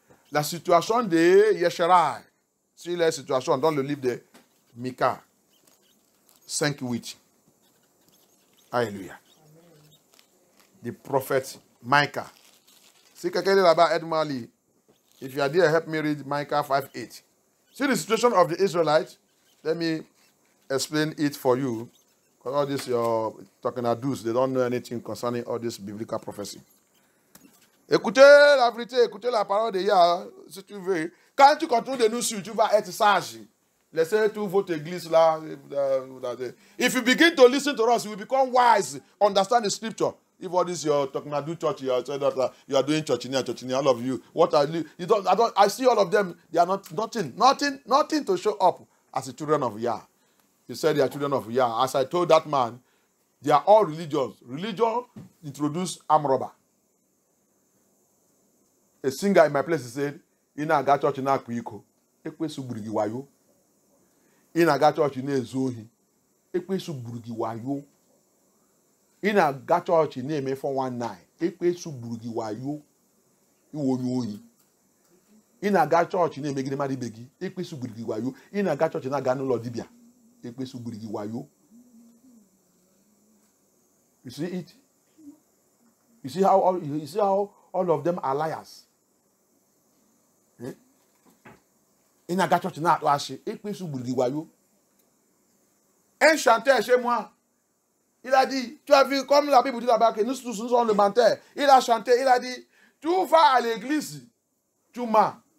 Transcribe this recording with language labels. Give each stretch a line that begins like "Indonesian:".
French: La situation de Yesharai. C'est la situation dans le livre de Micah 5:8. Alléluia.
English: The prophet Micah.
French: Si quelqu'un est là-bas, aide-moi à lire.
English: If you are there, help me read Micah 5:8. See the situation of the Israelites. Let me explain it for you. Because all this you're talking about, they don't know anything concerning all this biblical prophecy.
French: Écoutez la vérité, écoutez la parole de Yah, si tu veux. Quand tu continues de nous suivre, tu vas être sage. Laissez toute votre église là.
English: If you begin to listen to us, you will become wise, understand the scripture. If all this you're talking about, do church, you are saying that you are doing church in here, all of you. What are you? I see all of them. They are nothing to show up as the children of Yah. You said they are children of Yah. As I told that man, they are all religious. Religion introduced armed robber. A singer in my place said,
Igbo: "Ina ga church na akpiko, ekwesu gburu gi wayo. Ina ga church na ezohi, ekwesu gburu gi wayo. Ina ga church na eme 419, ekwesu gburu gi wayo. Iwo oyi. Ina ga church na emegide mari begi, ekwesu gburu gi wayo. Ina ga church na ga n'ụlọ dibia, ekwesu gburu gi wayo."
English: You see it? You see how all of them are liars.
French: Il n'a pas de acheter et puis sous Bourguiwayo. Un chanteur chez moi, il a dit, tu as vu comme la Bible dit là-bas que nous tous nous sommes le menteur. Il a chanté, il a dit, tu vas à l'église, tu mens.